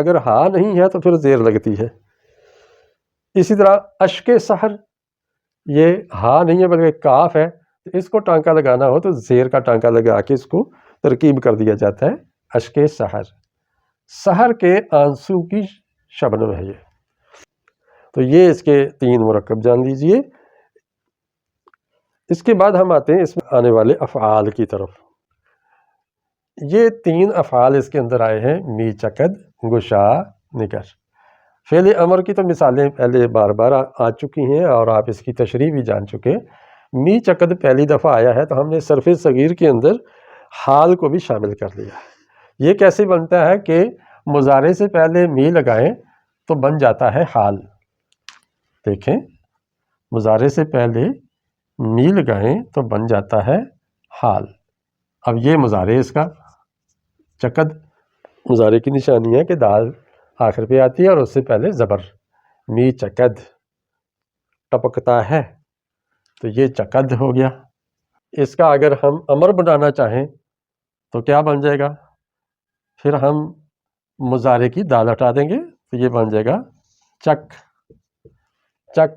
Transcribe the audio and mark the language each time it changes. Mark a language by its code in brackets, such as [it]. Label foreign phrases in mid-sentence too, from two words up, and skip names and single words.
[ur] اگر ہا نہیں ہے تو پھر زیر لگتی ہے۔ اسی طرح [fa] اشک سحر، [ur] یہ ہا نہیں ہے بلکہ کاف ہے، تو اس کو ٹانکا لگانا ہو تو زیر کا ٹانکا لگا کے اس کو ترکیب کر دیا جاتا ہے، [fa] اشک سحر، [ur] سحر کے آنسو کی شبنم ہے یہ۔ تو یہ اس کے تین مرکب جان لیجئے۔ اس کے بعد ہم آتے ہیں اس میں آنے والے افعال کی طرف۔ یہ تین افعال اس کے اندر آئے ہیں، [fa] می چکد، گشا، نگر۔ [ur] فعل امر کی تو مثالیں پہلے بار بار آ چکی ہیں اور آپ اس کی تشریح بھی جان چکے۔ [fa] می چکد [ur] پہلی دفعہ آیا ہے تو ہم نے صرف صغیر کے اندر حال کو بھی شامل کر لیا۔ یہ کیسے بنتا ہے کہ مضارع سے پہلے می لگائیں تو بن جاتا ہے حال۔ دیکھیں، مضارع سے پہلے می لگائیں تو بن جاتا ہے حال۔ اب یہ مضارع اس کا، چکد مضارع کی نشانی ہے کہ دال آخر پہ آتی ہے اور اس سے پہلے زبر، [fa] می چکد، [ur] ٹپکتا ہے، تو یہ چکد ہو گیا۔ اس کا اگر ہم امر بنانا چاہیں تو کیا بن جائے گا؟ پھر ہم مضارع کی دال ہٹا دیں گے تو یہ بن جائے گا چک، چک۔